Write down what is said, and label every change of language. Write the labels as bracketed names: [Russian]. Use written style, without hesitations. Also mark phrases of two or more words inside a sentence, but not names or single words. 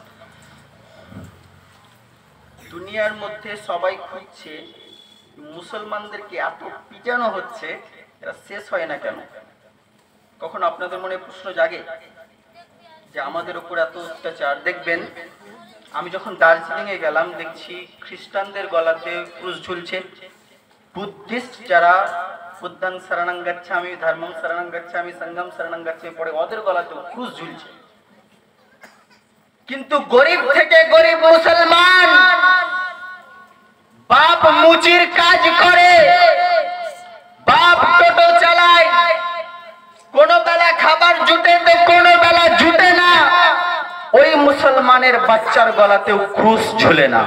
[Bangla] দুনিয়ার মধ্যে সবাই খুঁজছে মুসলমানদেরকে এত পিটানো হচ্ছে, এরা শেষ হয় না কেন? কখন আপনাদের মনে প্রশ্ন জাগে যে আমাদের উপর এত অত্যাচার? দেখবেন আমি যখন দার্জিলিং এ গেলাম দেখছি খ্রিস্টানদের গলাতে ক্রুশ ঝুলছে, বুদ্ধিস্ট যারা [Pali] বুদ্ধাং শরণং গচ্ছামি, ধর্মং শরণং গচ্ছামি, সংঘং শরণং গচ্ছামি [Bangla] পড়ে, ওদের গলাতেও ক্রুশ ঝুলছে। কিন্তু গরিব থেকে গরিব মুসলমান বাপ মুচির কাজ করে, বাপ টোটো চালায়, কোন বেলা খাবার জুটে তো কোন বেলা জুটে না, ওই মুসলমানের বাচ্চার গলাতেও ক্রুশ ঝুলে না।